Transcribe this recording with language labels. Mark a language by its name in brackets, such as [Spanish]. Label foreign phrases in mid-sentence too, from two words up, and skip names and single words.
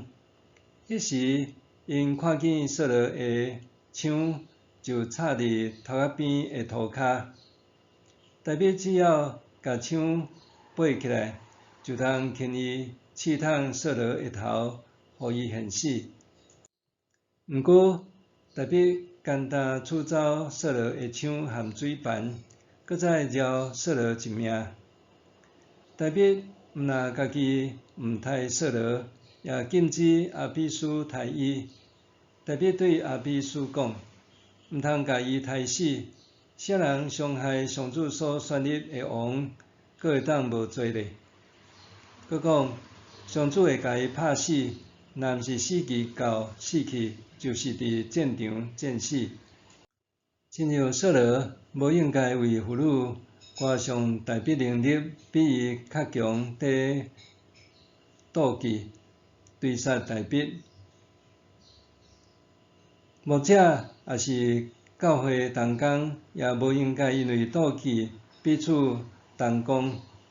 [Min Nan Chinese] 迄时，因看见扫罗的枪就插伫头壳边的涂骹，大比只要甲枪背起来，就通轻易刺透扫罗的头，互伊现死。毋过，大比简单取走扫罗的枪和水盘，搁再饶扫罗一命。大比毋但家己毋杀扫罗，也禁止阿比斯杀伊。大比对阿比斯讲：毋通甲伊杀死，啥人伤害上主所选立的王，阁会当无罪咧？佮讲上主会甲伊拍死， 若毋是死期到死去，就是伫战场战死。亲像扫罗无应该为妇女挂上大笔能力比伊较强的妒忌，追杀大笔。牧者也是教会同工，也无应该因为妒忌彼此同工。